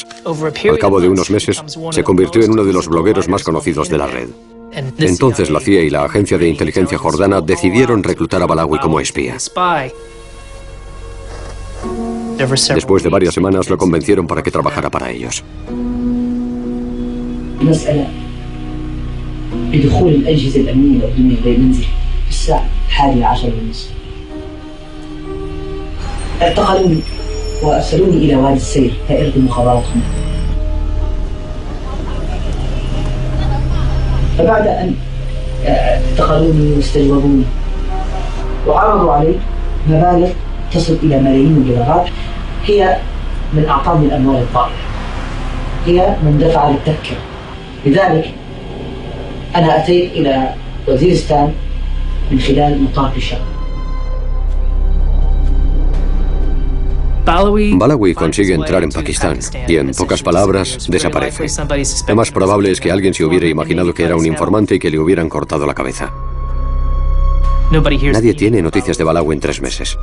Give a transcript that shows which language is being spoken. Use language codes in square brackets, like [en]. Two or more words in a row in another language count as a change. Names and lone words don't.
[es] Al cabo de unos meses, se convirtió en uno de los blogueros más conocidos de la red. Entonces la CIA y la Agencia de Inteligencia Jordana decidieron reclutar a Balawi como espía. Después de varias semanas lo convencieron para que trabajara para ellos. [ar] اعتقلوني وأرسلوني إلى وادي السير كإرض مخابراتهم. فبعد أن اعتقلوني واستجوبوني وعرضوا علي مبالغ تصل إلى ملايين الدولارات، هي من أعطاني الأموال الطائلة، هي من دفع للتذكرة. لذلك أنا أتيت إلى وزيرستان من خلال مطار الشام. [es] Balawi consigue entrar en Pakistán y, en pocas palabras, desaparece. Lo más probable es que alguien se hubiera imaginado que era un informante y que le hubieran cortado la cabeza. Nadie tiene noticias de Balawi en 3 meses.